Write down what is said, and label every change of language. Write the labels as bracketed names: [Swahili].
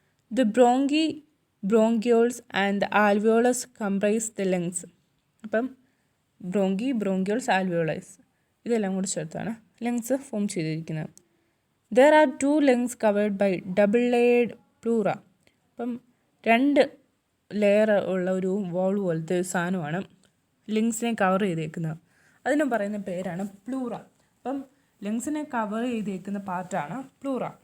[English] The bronchi, bronchioles and the alveolus comprise the lungs. [Malayalam] അപ്പം bronchi, ബ്രോങ്ക്യോൾസ്, alveolus ഇതെല്ലാം കൂടി ചേർത്താണ് ലങ്സ് ഫോം ചെയ്തിരിക്കുന്നത്. [English] There are 2 lungs covered by double layered pleura. [Malayalam] അപ്പം 2 layer ഉള്ള ഒരു വോൾ പോലത്തെ ഒരു സാധനമാണ് ലങ്സിനെ കവർ ചെയ്തേക്കുന്നത്. അതിന് പറയുന്ന പേരാണ് പ്ലൂറ. അപ്പം ലങ്സിനെ കവർ ചെയ്തേക്കുന്ന പാർട്ടാണ് പ്ലൂറ.